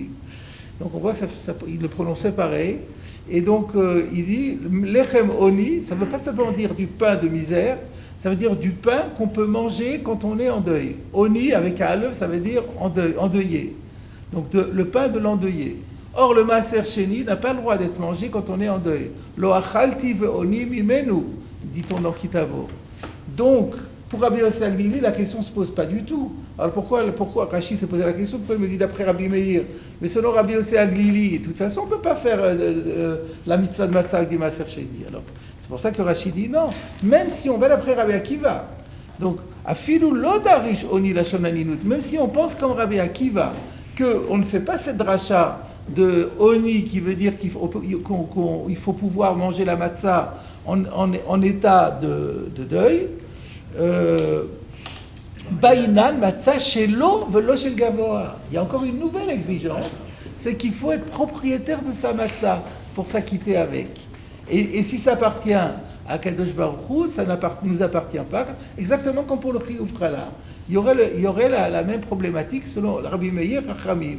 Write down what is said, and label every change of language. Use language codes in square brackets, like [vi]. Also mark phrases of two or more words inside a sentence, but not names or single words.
[fr] Donc on voit qu'il le prononçait pareil. Et donc il dit, [he] לחם עוני, [fr] ça ne veut pas simplement dire du pain de misère, ça veut dire du pain qu'on peut manger quand on est en deuil. Oni, avec un aleph, ça veut dire endeuillé. Donc le pain de l'endeuillé. Or, le [he] מעשר שני [fr] n'a pas le droit d'être mangé quand on est en deuil. [he] לא אכלתי באוני ממנו, [fr] dit-on dans Kitavo. Donc, pour Rabbi Yossé Aglili, la question ne se pose pas du tout. Alors pourquoi Rashi s'est posé la question? Pourquoi il me dit d'après Rabbi Meir? Mais selon Rabbi Yossé Aglili, de toute façon, on ne peut pas faire la mitzvah de matzah avec des [he] מעשר שני. [fr] Alors, c'est pour ça que Rashi dit non, même si on va d'après Rabbi Akiva. Donc, [he] אפילו לא דריש אוני לשון אנינות, [fr] même si on pense comme Rabbi Akiva qu'on ne fait pas cette dracha de oni qui veut dire qu'il faut pouvoir manger la matzah en état de deuil. [he] בעינן מצה שלו ולא של גבוה. [fr] Il y a encore une nouvelle exigence, c'est qu'il faut être propriétaire de sa matzah pour s'acquitter avec. Et si ça appartient à [he] קדוש ברוך הוא, [fr] ça ne nous appartient pas, exactement comme pour le [he] חיוב חלה. [fr] Il y aurait la même problématique selon Rabbi Meir Chachamim.